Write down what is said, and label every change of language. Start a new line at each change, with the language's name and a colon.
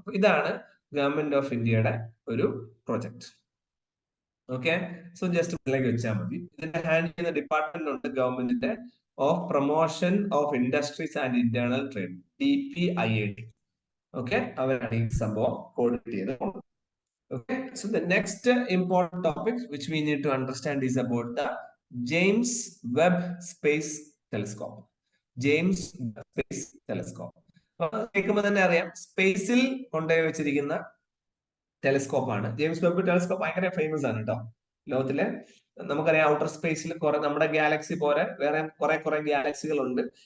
Malayalam: അപ്പൊ ഇതാണ് government of ഇന്ത്യയുടെ ഒരു പ്രൊജക്ട്. ഓക്കെ, സോ ജസ്റ്റ് ഇതിലേക്ക് വെച്ചാൽ മതി. ഇതിന്റെ ഹാൻഡിൽ ചെയ്യുന്ന ഡിപ്പാർട്ട്മെന്റ് ഉണ്ട് ഗവൺമെന്റിന്റെ, of promotion of industries and internal trade, DPIIT. Okay, അവരാണ് ഈ സംഭവം കോർഡിനേറ്റ് ചെയ്ത്.
English: Okay, so the next important topic which we need to understand is about the James Webb Space Telescope.
Malayalam: James Webb Space Telescope. കേൾക്കുമ്പോൾ തന്നെ അറിയാം, സ്പേസിൽ കൊണ്ടുപോയി വെച്ചിരിക്കുന്ന ടെലിസ്കോപ്പ് ആണ്. ജെയിംസ് വെബ് ടെലിസ്കോപ്പ് ഭയങ്കര ഫേമസ് ആണ് കേട്ടോ ലോകത്തിലെ. നമുക്കറിയാം ഔട്ടർ സ്പേസിൽ കുറെ നമ്മുടെ ഗാലക്സി പോലെ വേറെ കുറെ ഗാലക്സികളുണ്ട്.